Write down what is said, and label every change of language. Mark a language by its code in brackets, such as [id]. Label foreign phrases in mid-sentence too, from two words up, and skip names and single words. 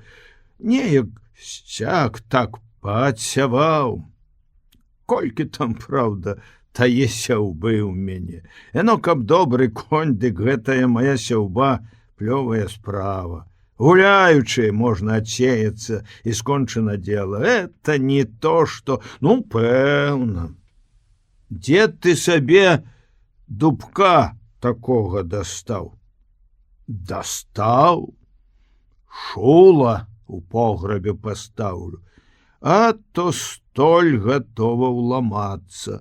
[be] Неяк сяк так падсяваў. Колькі там, праўда, тае сяўбы ў мяне. Яно, каб добры конь, дык гэтая моя сяўба плёвая справа. Гуляючы можна адсеяцца і скончана дело. [ru] Это не то, [be] што... Ну, пэўна. Дзе ты сабе дубка такога дастаў? Дастаў? Шула у пограбе пастаўлю. А то столь гатова ўламацца.